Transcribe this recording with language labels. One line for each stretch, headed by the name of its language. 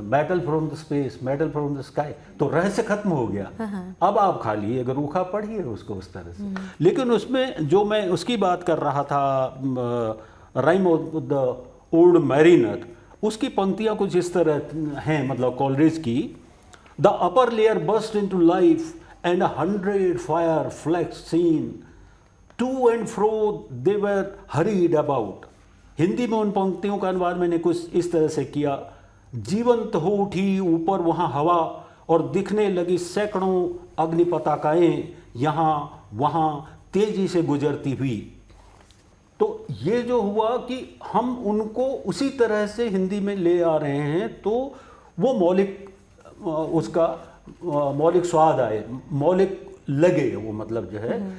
English: metal from the space, metal from the sky,
Hindi: तो रहस्य खत्म हो गया। अब आप खाली अगर रूखा पढ़िए उसको उस तरह से। लेकिन उसमें जो मैं उसकी बात कर रहा था, rhyme of the old mariner, उसकी पंक्तियां कुछ इस तरह हैं, मतलब कॉलरेज की।
English: The upper layer burst into life and 100 fire flecks seen, to and fro they were hurried about।
Hindi: Hindi में उन पंक्तियों का अनुवाद मैंने कुछ इस तरह से किया। जीवंत हो उठी ऊपर वहाँ हवा, और दिखने लगी सैकड़ों अग्नि पताकाएं यहाँ वहाँ तेजी से गुजरती हुई। तो ये जो हुआ कि हम उनको उसी तरह से हिंदी में ले आ रहे हैं, तो वो मौलिक उसका मौलिक स्वाद आए, मौलिक लगे वो, मतलब जो है।